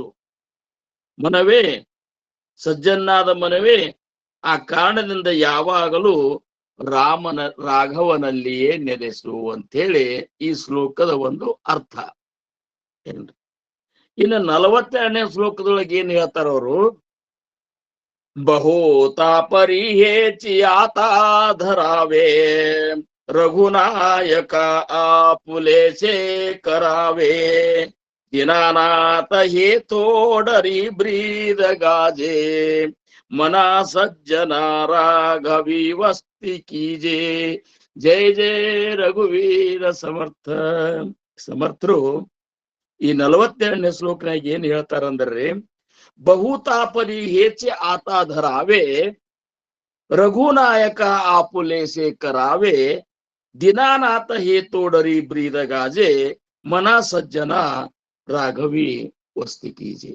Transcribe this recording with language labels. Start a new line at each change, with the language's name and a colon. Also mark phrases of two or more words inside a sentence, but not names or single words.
Kannada: ಮನವೇ, ಸಜ್ಜನ್ನಾದ ಮನವೇ, ಆ ಕಾರಣದಿಂದ ಯಾವಾಗಲೂ ರಾಘವನಲ್ಲಿಯೇ ನೆಲೆಸು ಅಂತೇಳಿ ಈ ಶ್ಲೋಕದ ಒಂದು ಅರ್ಥ. ಇನ್ನು 42ನೇ ಶ್ಲೋಕದೊಳಗೆ ಏನ್ ಹೇಳ್ತಾರ ಅವರು,
Marathi: बहुतापरी हेची आता धरावे, रघुनायक आपुलेचे करावे, दीनानाथ हे तोडरी ब्रीद गाजे, मना सज्जना राघवी वस्ती कीजे.
Kannada: ಜಯ ಜಯ ರಘುವೀರ ಸಮರ್ಥ. ಸಮರ್ಥರು ಈ 42ನೇ ಶ್ಲೋಕನಾಗ ಏನ್ ಹೇಳ್ತಾರಂದ್ರಿ,
Marathi: बहुतापरी हेचे आता धरावे, रघुनायक आपुलेसे करावे, दीनानाथ हे तोडरी ब्रीद गाजे, मन सज्जन राघवी वस्ती कीजे.